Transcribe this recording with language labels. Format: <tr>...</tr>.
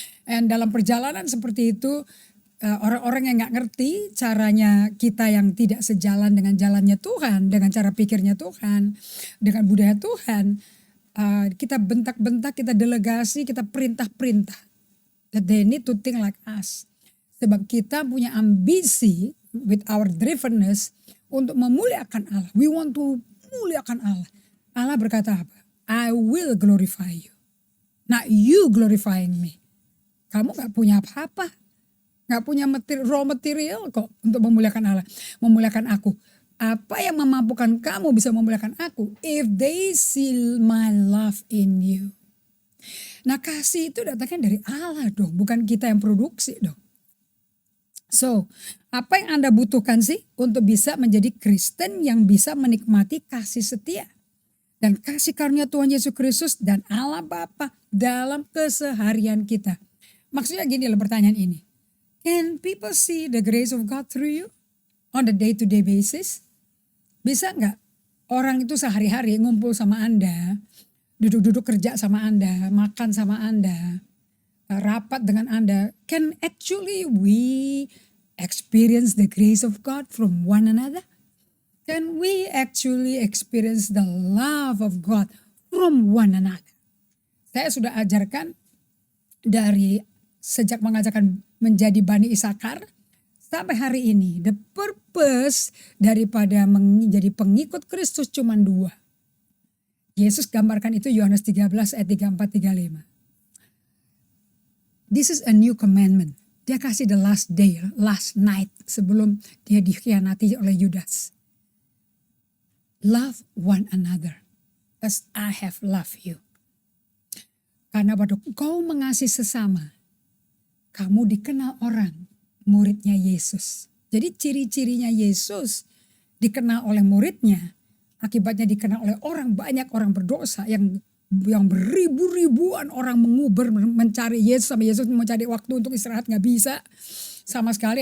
<id>And dalam perjalanan seperti itu, orang-orang yang gak ngerti caranya kita yang tidak sejalan dengan jalannya Tuhan, dengan cara pikirnya Tuhan, dengan budaya Tuhan, kita bentak-bentak, kita delegasi, kita perintah-perintah.</id> <en>That they need to think like us.</en> <id>Sebab kita punya ambisi</id> <en>with our drivenness</en> <id>untuk memuliakan Allah.</id> <en>We want to muliakan Allah.</en> <id>Allah berkata apa?</id> <en>I will glorify you. Not you glorifying me.</en> <id>Kamu gak punya apa-apa. Gak punya</id> <en>raw material</en> <id>kok untuk memuliakan Allah. Memuliakan aku. Apa yang memampukan kamu bisa memuliakan aku?</id> <en>If they see my love in you.</en> <id>Nah, kasih itu datangnya dari Allah dong. Bukan kita yang produksi dong. So, apa yang Anda butuhkan sih untuk bisa menjadi Kristen yang bisa menikmati kasih setia dan kasih karunia Tuhan Yesus Kristus dan Allah Bapa dalam keseharian kita? Maksudnya gini loh pertanyaan ini.</id> <en>Can people see the grace of God through you on the day-to-day basis?</en> <id>Bisa nggak orang itu sehari-hari ngumpul sama Anda, duduk-duduk kerja sama Anda, makan sama Anda, rapat dengan Anda,</id> <en>can actually we experience the grace of God from one another? Can we actually experience the love of God from one another?</en> <id>Saya sudah ajarkan dari sejak mengajarkan menjadi Bani Isakar sampai hari ini,</id> <en>the purpose</en> <id>daripada menjadi pengikut Kristus cuma 2. Yesus gambarkan itu Yohanes 13 ayat 34-35.</id> <en>This is a new commandment.</en> <id>Dia kasih</id> <en>the last day, last night</en> <id>sebelum dia dikhianati oleh Yudas.</id> <en>Love one another as I have loved you.</en> <id>Karena pada kau mengasihi sesama, kamu dikenal orang muridnya Yesus. Jadi ciri-cirinya Yesus dikenal oleh muridnya, akibatnya dikenal oleh orang banyak, orang berdosa yang beribu-ribuan orang menguber mencari Yesus, sama Yesus mencari waktu untuk istirahat gak bisa sama sekali.</id>